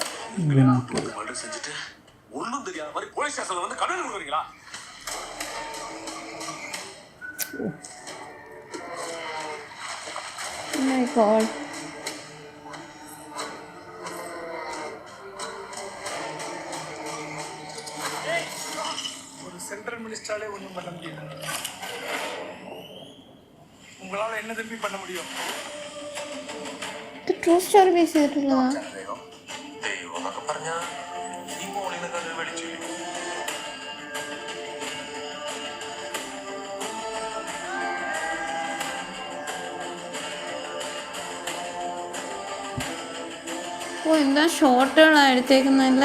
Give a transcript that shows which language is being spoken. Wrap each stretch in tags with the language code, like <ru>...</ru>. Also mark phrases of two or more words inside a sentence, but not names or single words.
<en>Oh my God.</en> <ta>ஒரு சென்ட்ரல் மினிஸ்டராலே ஒன்றும் பண்ண முடியல. உங்களால் என்ன திருப்பி பண்ண முடியும்?</ta> <ml>ഇത്</ml> <en>true story base</en> <ml>ചെയ്തിട്ടുള്ളതാ? ദൈവം എന്നൊക്കെ പറഞ്ഞാ ഈ മോളിനെ കണ്ട് മേടിച്ചു. ഓ, എന്താ ഷോട്ടുകളാണ് എടുത്തേക്കുന്നല്ലേ.</ml>